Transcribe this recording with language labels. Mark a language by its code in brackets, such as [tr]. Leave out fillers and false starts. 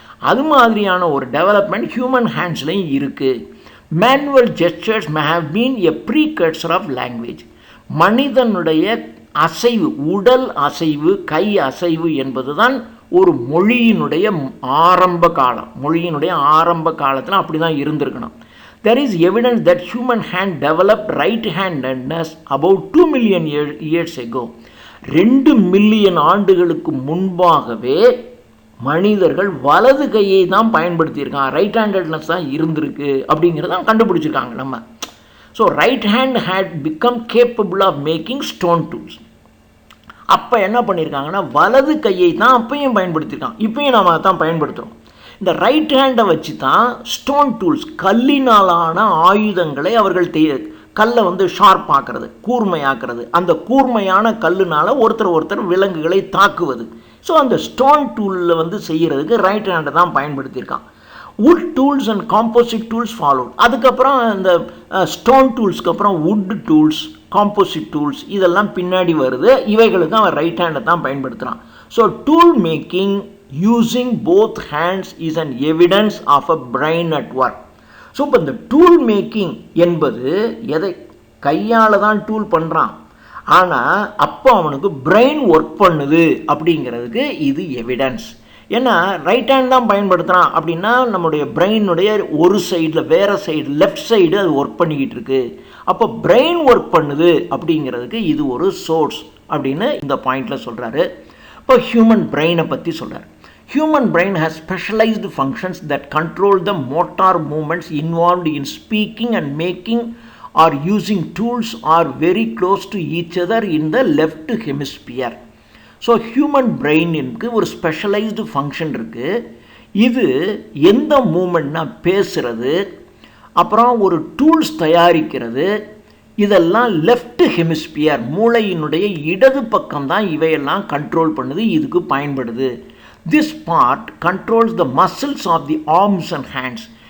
[ta] அது மாதிரியான ஒரு டெவலப்மெண்ட் ஹியூமன் ஹேண்ட்ஸ்லையும் இருக்குது. [en] Manual gestures may have been a precursor of language. [ta] மனிதனுடைய அசைவு, உடல் அசைவு, கை அசைவு என்பது தான் ஒரு மொழியினுடைய ஆரம்ப காலம். மொழியினுடைய ஆரம்ப காலத்தில் அப்படி தான் இருந்திருக்கணும். [en] There is evidence that human hand developed right-handedness about 2 million years ago. [ta] 2 million ஆண்டுகளுக்கு முன்பாகவே மனிதர்கள் வலது கையை தான் பயன்படுத்தியிருக்காங்க. ரைட் ஹேண்டட்னஸ் தான் இருந்திருக்கு அப்படிங்கிறத கண்டுபிடிச்சிருக்காங்க நம்ம. [en] So right hand had become capable of making stone tools. [ta] அப்போ என்ன பண்ணியிருக்காங்கன்னா வலது கையை தான் அப்பையும் பயன்படுத்தியிருக்காங்க, இப்பயும் நாம் அதை தான் பயன்படுத்துகிறோம். இந்த ரைட் ஹேண்டை வச்சு தான் ஸ்டோன் டூல்ஸ், கல்லினாலான ஆயுதங்களை அவர்கள் கல்லை வந்து ஷார்ப் ஆக்கிறது, கூர்மையாக்குறது. அந்த கூர்மையான கல்லுனால் ஒருத்தர் விலங்குகளை தாக்குவது. ஸோ அந்த ஸ்டோன் டூலில் வந்து செய்கிறதுக்கு ரைட் ஹேண்டை தான் பயன்படுத்தியிருக்கான். [en] Wood tools and composite tools followed. [ta] அதுக்கப்புறம் இந்த ஸ்டோன் டூல்ஸ்க்கு அப்புறம் வுட் டூல்ஸ், காம்போசிட் டூல்ஸ் இதெல்லாம் பின்னாடி வருது. இவைகளுக்கு அவன் ரைட் ஹேண்டை தான் பயன்படுத்துகிறான். [en] So tool making using both hands is an evidence of a brain at work. [ta] So இப்போ இந்த டூல் மேக்கிங் என்பது எதை கையால் தான் டூல் பண்ணுறான், ஆனால் அப்போ அவனுக்கு பிரெயின் ஒர்க் பண்ணுது அப்படிங்கிறதுக்கு இது எவிடன்ஸ். ஏன்னா ரைட் ஹேண்ட் தான் பயன்படுத்துகிறான் அப்படின்னா நம்முடைய பிரெயினுடைய ஒரு சைடில், வேறு சைடு, லெஃப்ட் சைடு அது ஒர்க் பண்ணிக்கிட்டு இருக்கு. அப்போ பிரெயின் ஒர்க் பண்ணுது அப்படிங்கிறதுக்கு இது ஒரு சோர்ஸ் அப்படின்னு இந்த பாயிண்டில் சொல்கிறாரு. இப்போ ஹியூமன் பிரெயினை பற்றி சொல்கிறார். [en] Human brain has specialized functions that control the motor movements involved in speaking and making or using tools are very close to each other in the left hemisphere. So human brain [ta] க்கு ஒரு specialised function இருக்குது. இது எந்த மூமெண்ட்னா பேசுகிறது, அப்புறம் ஒரு tools தயாரிக்கிறது, இதெல்லாம் லெஃப்ட் ஹெமிஸ்பியர், மூளையினுடைய இடது பக்கம் தான் இவையெல்லாம் கண்ட்ரோல் பண்ணுது, இதுக்கு பயன்படுது. [en] This part controls the muscles of the arms and hands.